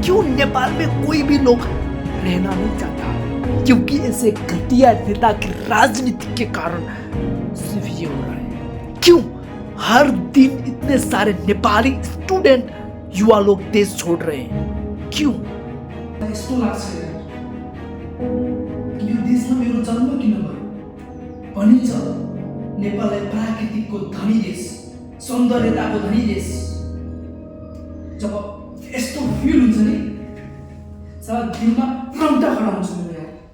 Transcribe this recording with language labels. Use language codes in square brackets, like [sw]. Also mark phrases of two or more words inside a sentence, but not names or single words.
[hi] क्यों नेपाल में कोई भी लोग रहना नहीं चाहता? क्योंकि ऐसे घटिया नेता की राजनीति के कारण सिर्फ ये हो रहा है। क्यों हर दिन इतने सारे नेपाली स्टूडेंट, युवा लोग देश छोड़ रहे हैं? क्यों? [ne] यो देशमा मेरो जन्म किन भयो? भनिन्छ नेपाललाई प्राकृतिकको धनी देश, सौन्दर्यताको धनी देश। जब यस्तो फिल हुन्छ नि, साला दिनमा रम्टा खडा हुन्छ मेरो यार।